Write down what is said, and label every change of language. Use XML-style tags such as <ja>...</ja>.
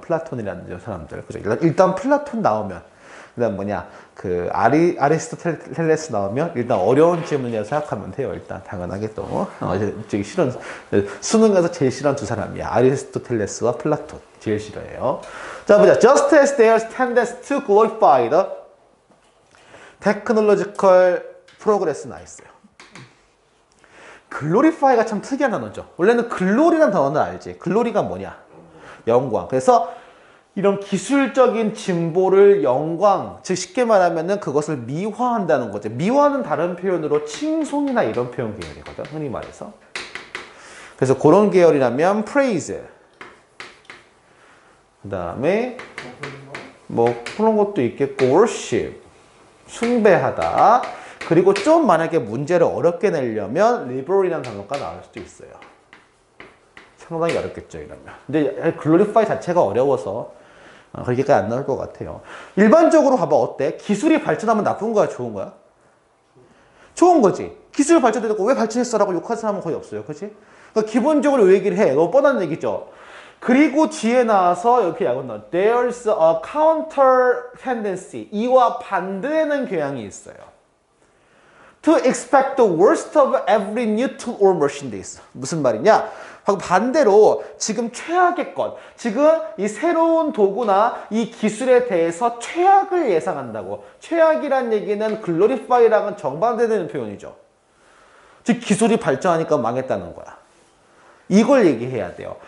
<ko>플라톤이라는 사람들. 그죠? 일단 플라톤 나오면, 그다음 아리스토텔레스 나오면 일단 어려운 질문이라고 생각하면 돼요. 일단 당연하게 또 저기 싫은 수능에서 제일 싫어하는 두 사람이야. 아리스토텔레스와 플라톤 제일 싫어해요. 자, 보자.</ko> <en>Just as there's tendency to glorify the technological progress</en> <ko>나 있어요. 글로리파이가 참 특이한 단어죠. 원래는 글로리라는 단어는 알지. 글로리가 뭐냐? 영광. 그래서 이런 기술적인 진보를 영광, 즉 쉽게 말하면은 그것을 미화한다는 거죠. 미화는 다른 표현으로 칭송이나 이런 표현 계열이거든, 흔히 말해서. 그래서 그런 계열이라면 praise. 그 다음에 뭐 그런 것도 있겠고 worship, 숭배하다. 그리고 좀 만약에 문제를 어렵게 내려면 liberal이라는 단어가 나올 수도 있어요. 상당히 어렵겠죠, 이러면. 근데 glorify 자체가 어려워서 그렇게까지 안 나올 것 같아요. 일반적으로 봐봐. 어때? 기술이 발전하면 나쁜 거야, 좋은 거야? 좋은 거지. 기술이 발전되고 왜 발전했어? 라고 욕하는 사람은 거의 없어요. 그치? 그러니까 기본적으로 왜 얘기를 해? 너무 뻔한 얘기죠. 그리고 뒤에 나와서 이렇게 약은 넣어.</ko> <en>There's a counter tendency.</en> <ko>이와 반대되는 경향이 있어요.</ko> <en>To expect the worst of every new tool or machine this.</en> <ko>무슨 말이냐? 반대로 지금 최악의 것, 지금 이 새로운 도구나 이 기술에 대해서 최악을 예상한다고. 최악이란 얘기는 글로리파이랑은 정반대되는 표현이죠. 즉 기술이 발전하니까 망했다는 거야. 이걸 얘기해야 돼요.</ko>